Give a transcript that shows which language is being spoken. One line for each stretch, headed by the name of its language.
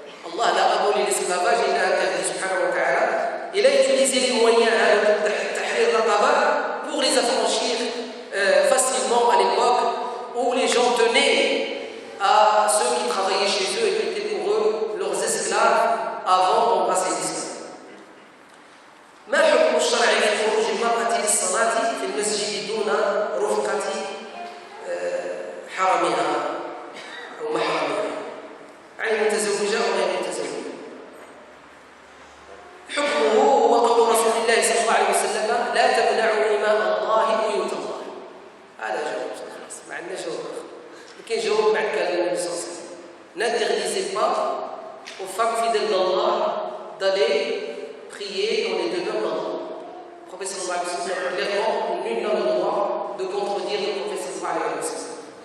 French: Allah a aboli l'esclavage, il l'a interdit, subhanahu wa ta'ala. Il a utilisé les moyens de tahrir al-raqaba pour les affranchir facilement à l'époque où les gens tenaient à ceux qui travaillaient chez eux et qui étaient pour eux leurs esclaves avant d'embrasser l'islam.
Arabic: ما الحكم الشرعي في خروج المرأة للصلاة في المسجد دون رفقة حرمها أو محرمها، يعني متزوجة أو غير متزوجة؟ حكمه هو قول رسول الله صلى الله عليه وسلم: لا تمنعوا إماء الله بيوت الله. هذا جواب خلاص، ما عندنا جواب آخر. كاين جواب بعد كلام النبي صلى الله عليه وسلم:
French: n'interdisez pas aux femmes fidèles d'Allah d'aller prier dans les demeures d'Allah. Le prophète sallallahu alayhi wa sallam clairement, nul n'a le droit de contredire le prophète sallallahu alayhi wa sallam.